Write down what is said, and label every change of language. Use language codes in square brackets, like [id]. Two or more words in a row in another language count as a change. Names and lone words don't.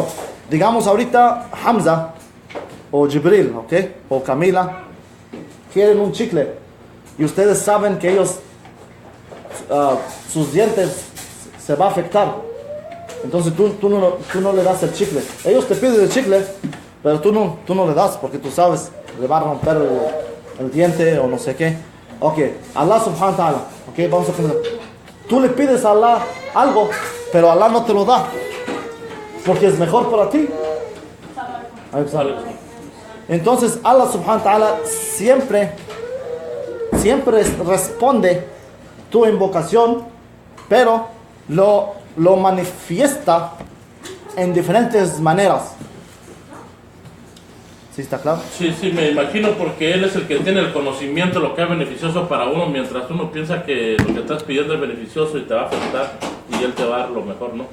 [es] Digamos ahorita Hamza o Jibril, ok, o Camila quieren un chicle y ustedes saben que ellos sus dientes se va a afectar. Entonces tú no le das el chicle. Ellos te piden el chicle, pero tú no le das porque tú sabes le va a romper el diente o no sé qué. [ar] Ok, الله سبحانه وتعالى, [es] ok, vamos a comenzar. Tú le pides a Allah algo, pero Allah no te lo da porque es mejor para ti. Entonces Allah [ar] سبحانه وتعالى [es] siempre responde tu invocación, pero lo manifiesta en diferentes maneras. ¿Sí está claro? Sí, me imagino, porque Él es el que tiene el conocimiento de lo que es beneficioso para uno, mientras uno piensa que lo que estás pidiendo es beneficioso y te va a afectar, y Él te va a dar lo mejor, ¿no?